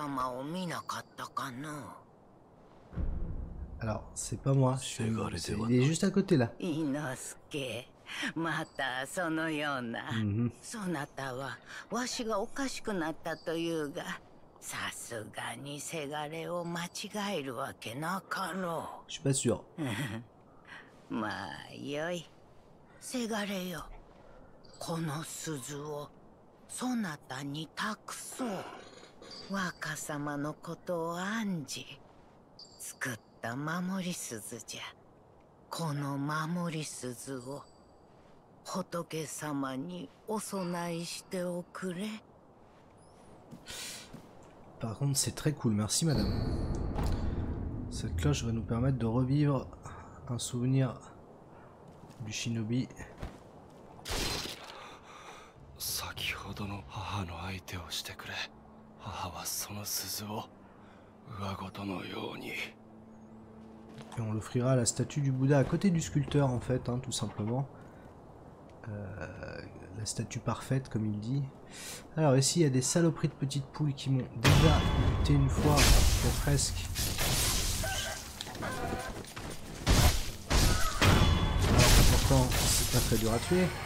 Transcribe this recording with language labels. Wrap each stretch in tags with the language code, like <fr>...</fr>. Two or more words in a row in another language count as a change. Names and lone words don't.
<fr>Alors, c'est pas moi, il est juste à côté là. Je suis pas sûr.</fr> <ja>まあよい。せがれよ。この鈴をそなたに託そう。若様のことを案じ、 作った守り鈴じゃ。この守り鈴を仏様にお供えしておくれ。</ja> <fr>Par contre, c'est très cool, merci madame. Cette cloche va nous permettre de revivre un souvenir du shinobi.</fr> <ja>先ほどの母の相手をしてくれ。母はその鈴を上ごとのように。</ja> <fr>Et on l'offrira à la statue du Bouddha à côté du sculpteur en fait, hein, tout simplement. La statue parfaite comme il dit. Alors ici il y a des saloperies de petites poules qui m'ont déjà buté une fois, presque. Alors pourtant c'est pas très dur à tuer.</fr>